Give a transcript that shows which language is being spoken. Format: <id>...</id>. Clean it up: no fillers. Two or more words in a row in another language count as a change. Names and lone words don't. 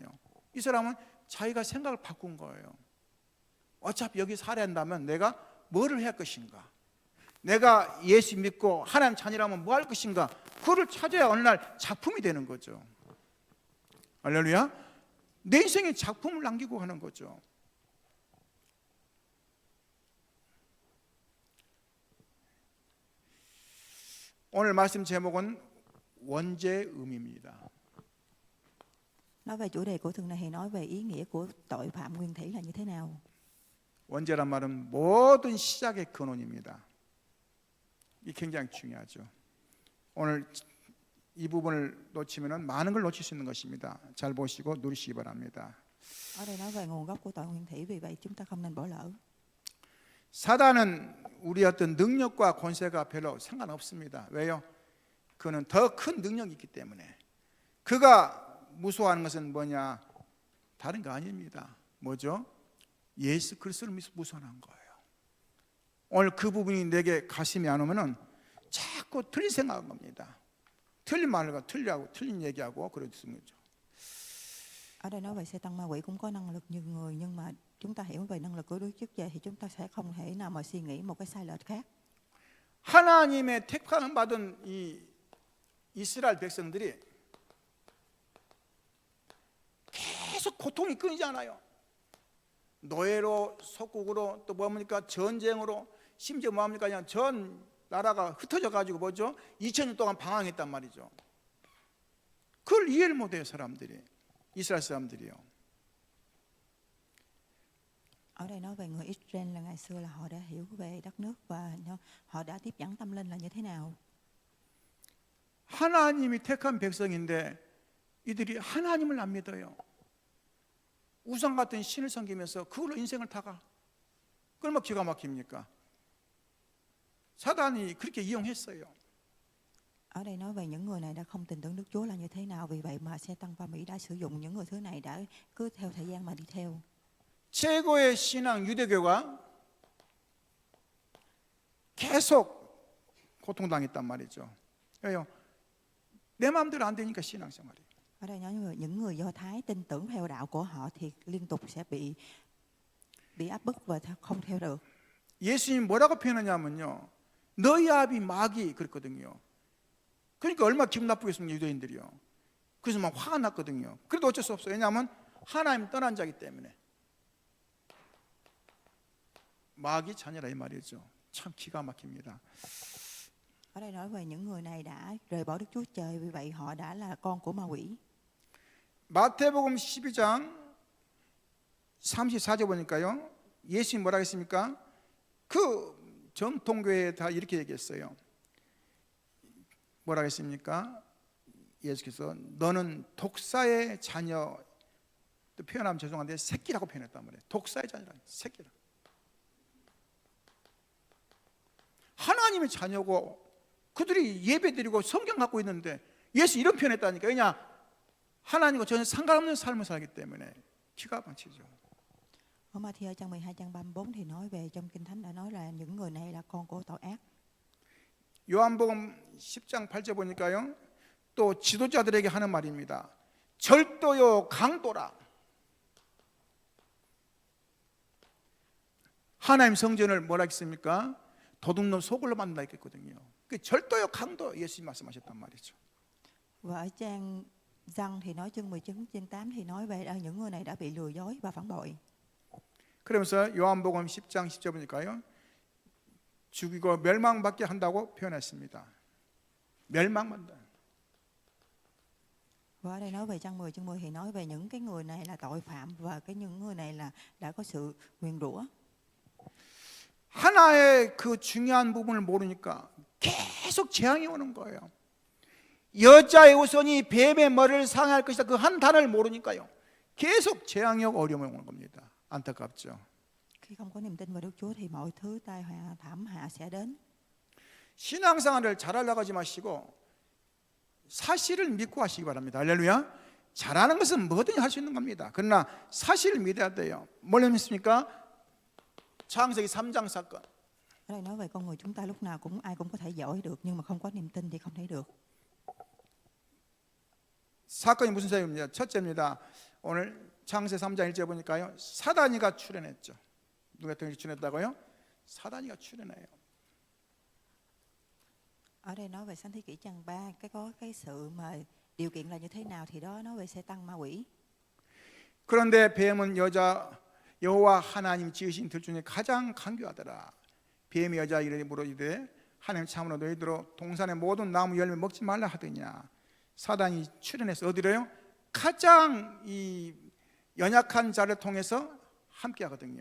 <ko>이 사람은 자기가 생각을 바꾼 거예요. 어차피 여기 살아야 한다면 내가 뭐를 해야 할 것인가, 내가 예수 믿고 하나님 자녀라면 뭐 할 것인가, 그거를 찾아야 어느 날 작품이 되는 거죠. 할렐루야. 내 인생에 작품을 남기고 하는 거죠. 오늘 말씀 제목은 원죄음입니다.</ko> <vi>Nói về chủ đề của tuần này thì nói về ý nghĩa của tội phạm nguyên thủy là như thế nào.</vi> <ko>원죄란 말은 모든 시작의 근원입니다. 이 굉장히 중요하죠. 오늘 이 부분을 놓치면 많은 걸 놓칠 수 있는 것입니다. 잘 보시고 누리시기 바랍니다.</ko> <vi>Ở đây nói về nguồn gốc của tội nguyên thủy, vì vậy chúng ta không nên bỏ lỡ.</vi> <ko>사단은 우리 어떤 능력과 권세가 별로 상관없습니다. 왜요? 그는 더 큰 능력이 있기 때문에. 그가 무서워하는 것은 뭐냐? 다른 거 아닙니다. 뭐죠? 예수 그리스도를 무서워하는 거예요. 오늘 그 부분이 내게 가슴이 안 오면은 자꾸 틀린 생각한 겁니다. 틀린 말과 틀린 얘기하고 그러는 거죠.</ko> <vi>Ở đây nói về Satan ma quỷ cũng có năng lực như người, nhưng mà chúng ta hiểu về năng lực của Đức Chúa Trời thì chúng ta sẽ không thể nào mà suy nghĩ một cái sai lệch khác.</vi> <ko>하나님의 택함을 받은 이 이스라엘 백성들이 계속 고통이 끊이지 않아요. 노예로, 속국으로, 또 뭡니까, 전쟁으로, 심지어 뭡니까, 그냥 전 나라가 흩어져 가지고 뭐죠, 2000년 동안 방황했단 말이죠. 그걸 이해를 못해요, 사람들이. 이스라엘 사람들이요.</ko> <vi>Ở đây nói về người Israel là ngày xưa là họ đã hiểu về đất nước và họ đã tiếp dẫn tâm linh là như thế nào.</vi> <ko>하나님이 택한 백성인데 이들이 하나님을 안 믿어요. 우상 같은 신을 섬기면서 그걸로 인생을 타가. 얼마나 기가 막힙니까? 사단이 그렇게 이용했어요.</ko> <vi>Ở đây nói về những người này đã không tin tưởng Đức Chúa là như thế nào, vì vậy mà Satan và Mỹ đã sử dụng những người thứ này đã cứ theo thời gian mà đi theo.</vi> <ko>최고의 신앙 유대교가 계속 고통당했단 말이죠. 왜요? 내 마음대로 안 되니까 신앙생활이.</ko> <vi>Ở đây nói về những người Do Thái tin tưởng theo đạo của họ thì liên tục sẽ bị áp bức và không theo được.</vi> <ko>예수님 뭐라고 표현하냐면요, 너희 아비 마귀 그랬거든요. 그러니까 얼마나 기분 나쁘겠습니까, 유대인들이요. 그래서 막 화가 났거든요. 그래도 어쩔 수 없어요. 왜냐하면 하나님 떠난 자이기 때문에. 마귀 자녀라 이 말이죠. 참 기가 막힙니다. Ở đây nói về những người này đã rời bỏ Đức Chúa Trời, vì vậy họ đã là con của ma quỷ. 마태복음 12장 34절 보니까요, 예수님 뭐라 했습니까? 그 정통교회에 다 이렇게 얘기했어요. 뭐라 했습니까? 예수께서 너는 독사의 자녀, 또 표현하면 죄송한데 새끼라고 표현했단 말이에요. 독사의 자녀라, 새끼라. 하나님의 자녀고 그들이 예배드리고 성경 갖고 있는데 예수 이런 표현했다니까. 왜냐? 하나님과 전혀 상관없는 삶을 살기 때문에 기가 막히죠.</ko> <vi>Ở Ma-thi-ơ trang 12 trang 34 thì nói về, trong Kinh Thánh đã nói là những người này là con của tội ác.</vi> <ko>요한복음 10장 8절 보니까요, 또 지도자들에게 하는 말입니다. 절도요 강도라. 하나님 성전을 뭐라 했습니까? 도둑놈 소굴로 만든다 했거든요. 그 절도요 강도 예수님 말씀하셨단 말이죠.</ko> <vi>Và ở trang Giăng thì nói chương 19 chương 8 thì nói về những người này đã bị lừa dối và phản bội.</vi> <ko>그러면서 요한복음 10장 10절 보니까요, 죽이고 멸망받게 한다고 표현했습니다. 멸망받는다.</ko> <vi>Và ở đây nói về chương 10 thì nói về những cái người này là tội phạm và những người này là đã có sự nguyền rủa.</vi> <ko>하나의 그 중요한 부분을 모르니까 계속 재앙이 오는 거예요. 여자의 우선이 뱀의 머리를 상할 것이다. 그 한 단어를 모르니까요. 계속 재앙이 오고 어려움이 오는 겁니다. 안타깝죠.</ko> <vi>Khi không có niềm tin vào Đức Chúa thì mọi thứ tai họa thảm họa sẽ đến.</vi> <ko>신앙생활을 잘하려고 하지 마시고 사실을 믿고 하시기 바랍니다. 할렐루야. 잘하는 것은 뭐든지 할 수 있는 겁니다. 그러나 사실을 믿어야 돼요. 뭘 믿습니까? 창세기 3장 사건.</ko> <vi>Ở đây nói về con người chúng ta lúc nào ai cũng có thể giỏi được, nhưng mà không có niềm tin thì không thể được.</vi> <ko>사건이 무슨 사건입니다. 첫째입니다. 오늘 창세 3장 1절 보니까요. 사단이가 출현했죠. 누가 출현했다고요? 사단이가 출현해요.</ko> <vi>Ở đây nói về Sáng thế kỷ chương 3, có cái sự mà điều kiện là như thế nào thì đó nói về Satan ma quỷ.</vi> <ko>그런데 뱀은 여호와 하나님 지으신 들 중에 가장 강교하더라. 뱀이 여자 이르되 물어이르되 하나님 참으로 너희들로 동산의 모든 나무 열매 먹지 말라 하더냐. 사단이 출현해서 어디로요? 가장 이 연약한 자를 통해서 함께 하거든요.</ko>